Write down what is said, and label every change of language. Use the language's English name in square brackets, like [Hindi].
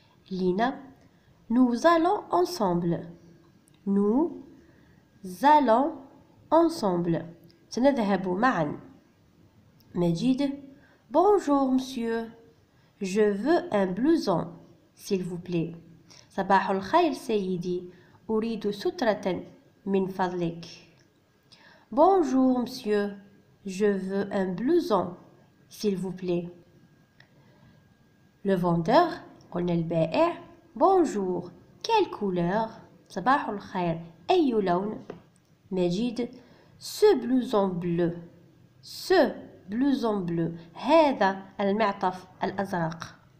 [French] لينا nous allons ensemble. nous allons ensemble، [Arabic] سنذهب معا. [French] مجيد bonjour monsieur، je veux un blouson s'il vous plaît. [Arabic] صباح الخير سيدي، أريد سترة من فضلك. [French] bonjour monsieur، je veux un blouson s'il vous plaît. le vendeur [Arabic] قلنا البائع [French] bonjour quelle couleur؟ [Arabic] صباح الخير أي لون؟ [French] مجيد ce blouson bleu، ce blouson bleu، [Arabic] هذا المعطف الأزرق.